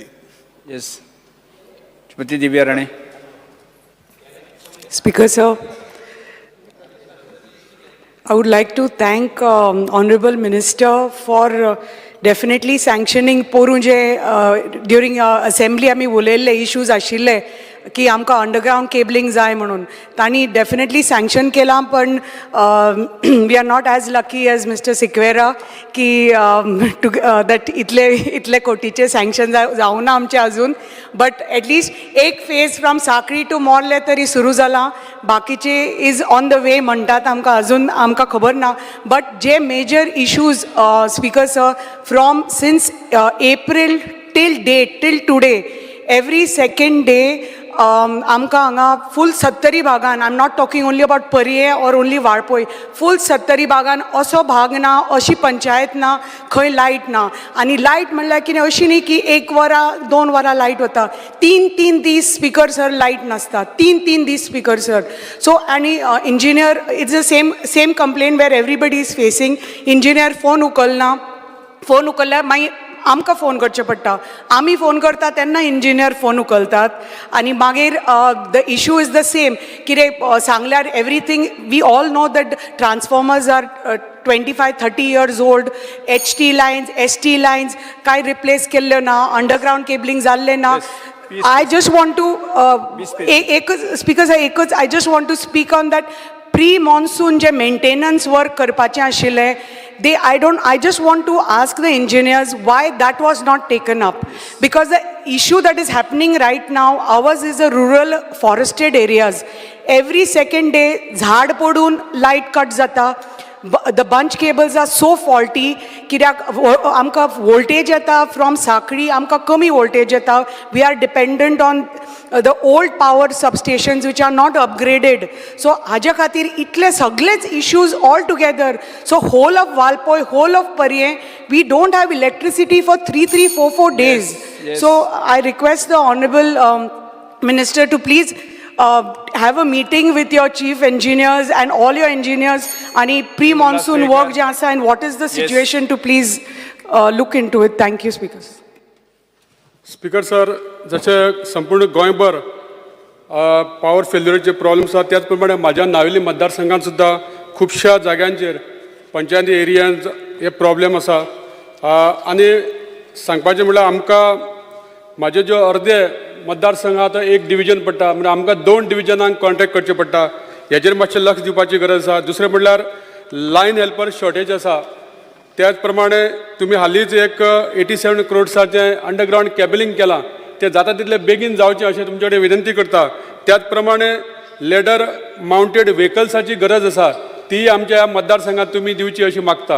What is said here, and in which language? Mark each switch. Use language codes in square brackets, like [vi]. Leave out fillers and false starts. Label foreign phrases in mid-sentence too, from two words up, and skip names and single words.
[en] Yes. Shrimati Divya Rane. Speaker sir, I would like to thank Honorable Minister for definitely sanctioning porunje during assembly [kok] आमी उलयल्ले [en] issues [kok] आशिल्ले की आमकां [en] underground cabling [kok] जाय म्हणून तांणी [en] definitely sanction [kok] केलां पण [en] we are not as lucky as Mister Sequeira that [kok] इतले कोटीचे सँक्शन जावं ना आमचे अजून बट [en] at least one phase from Sakhali to Morle [kok] तरी सुरू जाला बाकीचे [en] is on the way [kok] म्हणटात आमकां अजून आमकां खबर ना [en] बट जे major issues Speaker sir from since April till today every second day आमकां [kok] हांगा फूल 70 भागान [en] I am not talking only about Parye or only Valpoy [kok] फूल 70 भागान असो भाग ना अशी पंचायत ना खंय लायट ना आनी लायट म्हणल्यार कितें अशी न्ही की 1 वरां 2 वरां लायट वता 3 दीस [en] Speaker sir [kok] लायट नासता 3 दीस [en] Speaker sir so आनी engineer it's the same complaint where everybody is facing engineer [kok] फोन उखलल्यार मागीर आमकां फोन करचें पडटा आमी फोन करता तेन्ना इंजिनियर फोन उखलतात आनी मागीर [en] the issue is the same [kok] कितें सांगल्यार [en] everything we all know that transformers are 25-30 years old HT lines ST lines [kok] काय रिप्लेस केल्ल्यो ना [en] underground cabling [kok] जाल्लें ना [en] I just want to एकच स्पीकर एकच I just want to speak on that pre monsoon जे maintenance work [kok] करपाचें आशिल्लें [en] I just want to ask the engineers why that was not taken up because the issue that is happening right now ours is a rural forested areas every second day [kok] झाड पडून [en] light cut जाता the bunch cables are so faulty कित्याक आमकां voltage येता from साखळी [kok] आमकां कमी [en] voltage येता we are dependent on the old power substations which are not upgraded so [kok] हाज्या खातीर इतले सगळेच [en] issues all together so whole of Valpoy whole of Parye we don't have electricity for 3-4 days so I request the honorable minister to please have a meeting with your chief engineers and all your engineers and pre-monsoon work [kok] je asa [en] and what is the situation to please look into it. Thank you, speakers. Speaker sir [kok] जशें संपूर्ण गोंयभर पावर फेल्युरीचे प्रॉब्लेम्स आसा त्याच प्रमाणे म्हाज्या नावेली मतदारसंघात सुद्दां खुबश्या जाग्यांचेर पंचायती एरियान हे प्रॉब्लेम आसा आनी सांगपाचें म्हणल्यार आमकां म्हाजे ज्यो अर्दे मतदारसंघात एक डिविजन पडटा म्हणजे आमकां 2 डिविजनांक कॉन्ट्रॅक्ट करचें पडटा हेजेर मातशें लक्ष दिवपाची गरज आसा दुसरें म्हणल्यार [en] line helper shortage [kok] आसा त्याच प्रमाणे तुमी हालींच एक 87 crores [en] underground cabling [kok] केलां तें जाता तितलें बेगीन जावचें अशें तुमचे कडेन विनंती करता त्याच प्रमाणे [en] ladder mounted [kok] व्हेकल्साची गरज आसा ती आमच्या मतदारसंघात तुमी दिवची अशी मागता